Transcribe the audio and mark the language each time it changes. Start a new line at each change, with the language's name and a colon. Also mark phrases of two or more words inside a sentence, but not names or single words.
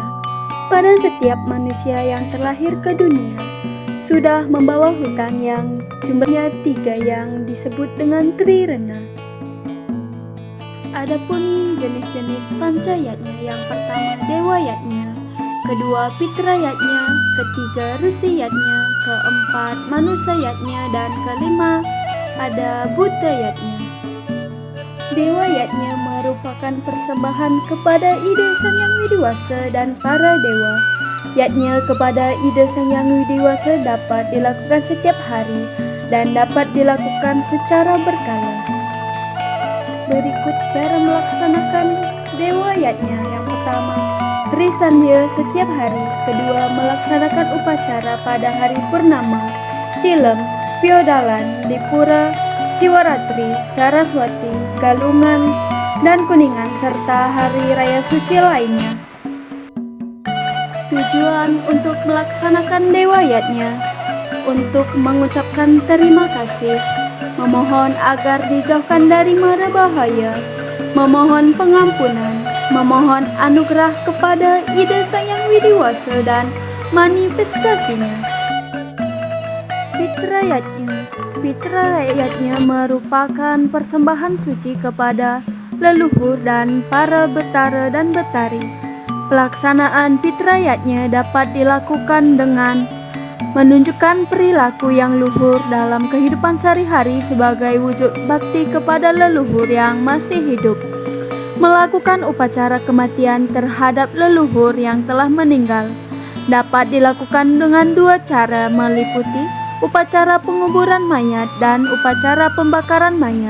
Indonesian: Pada setiap manusia yang terlahir ke dunia, sudah membawa hutang yang jumlahnya 3 yang disebut dengan trirena. Adapun jenis-jenis pancayatnya, yang pertama dewa yatnya, kedua pitra yatnya, ketiga resi yatnya, keempat manusia yatnya, dan kelima ada buta yatnya. Dewa yatnya merupakan persembahan kepada ide Sang Yang Widiwasa dan para dewa. Yatnya kepada ide Sang Yang Widiwasa dapat dilakukan setiap hari dan dapat dilakukan secara berkala. Berikut cara melaksanakan dewa yatnya. Yang pertama, Trisandhya setiap hari. Kedua, melaksanakan upacara pada hari purnama, tilem, piodalan, di pura, Siwaratri, Saraswati, Galungan, dan Kuningan, serta hari raya suci lainnya. Tujuan untuk melaksanakan dewa yatnya: untuk mengucapkan terima kasih, memohon agar dijauhkan dari mara bahaya, memohon pengampunan, memohon anugerah kepada ide Sang Yang Widiwasa dan manifestasinya. Pitra yatnya merupakan persembahan suci kepada leluhur dan para betara dan betari. Pelaksanaan pitra yatnya dapat dilakukan dengan menunjukkan perilaku yang luhur dalam kehidupan sehari-hari sebagai wujud bakti kepada leluhur yang masih hidup. Melakukan upacara kematian terhadap leluhur yang telah meninggal dapat dilakukan dengan 2 cara, meliputi upacara penguburan mayat dan upacara pembakaran mayat.